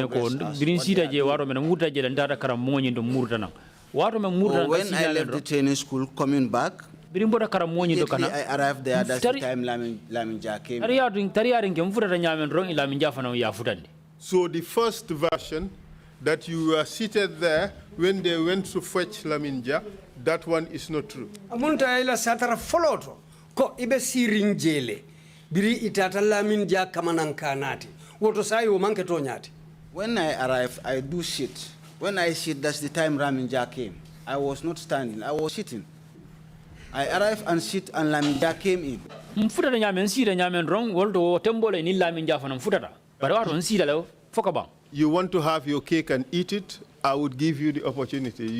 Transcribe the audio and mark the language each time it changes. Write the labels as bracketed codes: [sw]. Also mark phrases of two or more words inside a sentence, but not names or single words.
[en] the training school, coming back, immediately I arrived there, that's the time Laminja came. So the first version, that you were seated there when they went to fetch Laminja, that one is not true. [man] Amunta ila satara foloto ko ibe sirinjele biri itata Laminja kamanang kanati. Woto sai wo manke to nyati. [en] When I arrived, I do sit. When I sit, that's the time Laminja came. I was not standing, I was sitting. I arrived and sit and Laminja came in. You want to have your cake and eat it, I would give you the opportunity.